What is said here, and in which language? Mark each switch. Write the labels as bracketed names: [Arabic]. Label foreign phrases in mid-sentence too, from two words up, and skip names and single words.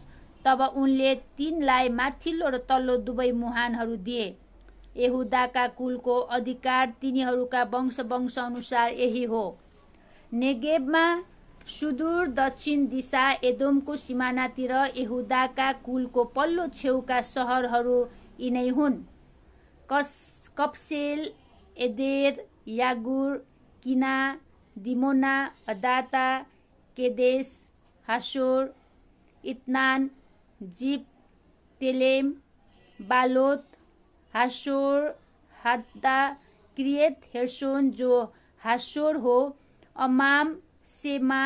[Nepali] तब उनले तिनलाई माथिल्लो र तल्लो दुवै मुहानहरू दिए। यहुदाका कुलको अधिकार तिनीहरूका वंश अनुसार यही हो। नेगेबमा सुदूर दक्षिण दिशा एदोमको सिमानातिर यहुदाका कुलको पल्लो छेउका सहरहरू यिनै हुन्: कप्सेल, एदेर, यागुर, किना, दिमोना, अदाता, केदेश, हासोर, इत्नान, जिप, तेलेम, बालोत, हासोर, हद्दा, किरियत हेर्सोन जो हासोर हो, अमाम,